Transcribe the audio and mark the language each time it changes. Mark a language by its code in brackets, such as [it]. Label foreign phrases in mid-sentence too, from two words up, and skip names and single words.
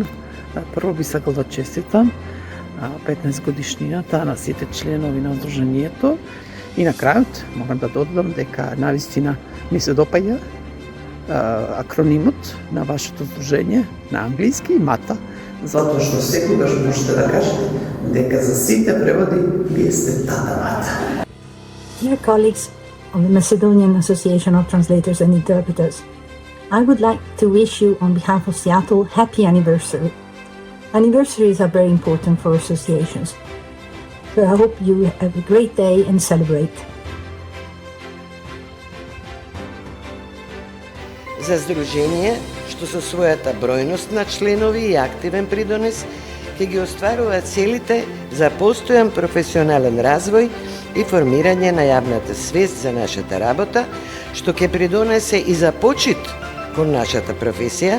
[mk] Прво би сакал да честитам 15 годишнината на сите членови на здружението. И на крајот морам да додадам дека навистина ми се допаѓа акронимот на вашето здружение на англиски MATA, затоа што секогаш можете да кажете дека за сите преводи вие сте тата MATA. [en] Dear colleagues of the Macedonian Association of Translators and Interpreters, I would like to wish you on behalf of Seattle happy anniversary. Anniversaries are very important for associations. So I hope you have a great day and celebrate. [mk] За здружение, што со својата бројност на членови и активен придонес, ќе ги остварува целите за постојан професионален развој и формирање на јавната свест за нашата работа, што ќе придонесе и за почит кон нашата професија.